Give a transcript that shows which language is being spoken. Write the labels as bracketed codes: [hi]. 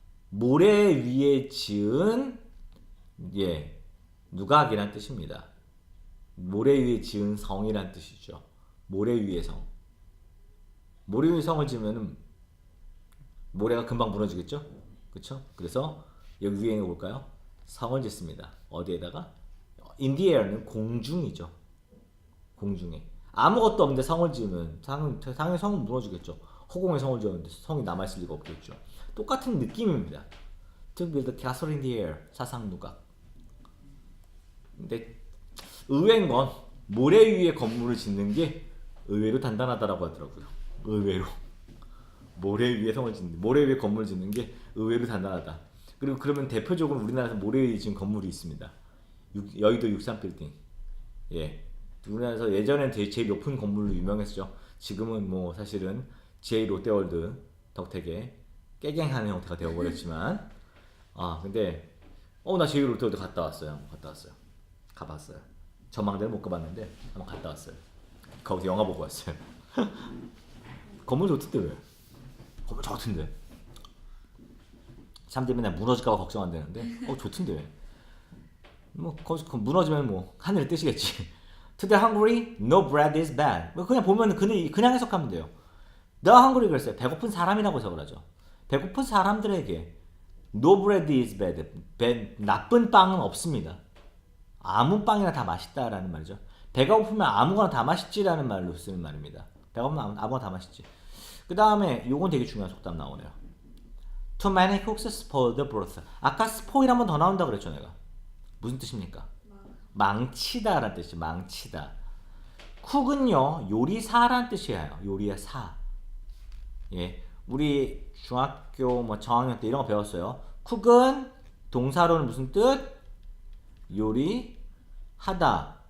[ko] 모래 위에 지은 예, 누각이란 뜻입니다. 모래 위에 지은 성이란 뜻이죠. 모래 위에 성. 모래 위에 성을 지으면 모래가 금방 무너지겠죠? 그쵸? 그래서 여기 위에 있는 거 볼까요? 성을 짓습니다. 어디에다가? [en] In the air [ko] 는 공중이죠. 공중에. 아무것도 없는데 성을 지으면 당연히 성은 무너지겠죠. 허공에 성을 지었는데 성이 남아있을 리가 없겠죠. 똑같은 느낌입니다. [en] To build a castle in the air. [ko] 사상누각. 근데 의외인 건 모래 위에 건물을 짓는 게 의외로 단단하다라고 하더라고요. 의외로 모래 위에 모래 위에 건물을 짓는 게 의외로 단단하다. 그리고 그러면 대표적으로 우리나라에서 모래 위에 지은 건물이 있습니다. 여의도 63빌딩. 예, 우리나라에서 예전엔 제일 높은 건물로 유명했죠. 지금은 뭐 사실은 제 롯데월드 덕택에 깨갱하는 형태가 되어버렸지만 근데 나 제 롯데월드 갔다 왔어요. 가봤어요. 전망대는 못 가봤는데 한번 갔다 왔어요. 거기서 영화 보고 왔어요. 건물 좋던데 왜? 건물 좋던데. 사람들이 맨날 무너질까봐 걱정한다는데 좋던데 왜? 뭐 거기서 무너지면 뭐 하늘을 뜨시겠지. [en] To the hungry, no bread is bad. [ko] 뭐 그냥 보면 그냥 해석하면 돼요. [en] The hungry [ko] 그랬어요. 배고픈 사람이라고 해석을 하죠. 배고픈 사람들에게 [en] no bread is bad. [ko] 나쁜 빵은 없습니다. 아무 빵이나 다 맛있다라는 말이죠. 배가 고프면 아무거나 다 맛있지라는 말로 쓰는 말입니다. 배가 고프면 아무거나 다 맛있지. 그 다음에 요건 되게 중요한 속담 나오네요. [en] Too many cooks spoil the broth. [ko] 아까 spoil 한 번 더 나온다 그랬죠 내가. 무슨 뜻입니까? 망치다라는 뜻이죠. 망치다. 쿡은요 요리사라는 뜻이에요. 요리의 사. 예, 우리 중학교 뭐 저학년 때 이런 거 배웠어요. 쿡은 동사로는 무슨 뜻? 요리하다.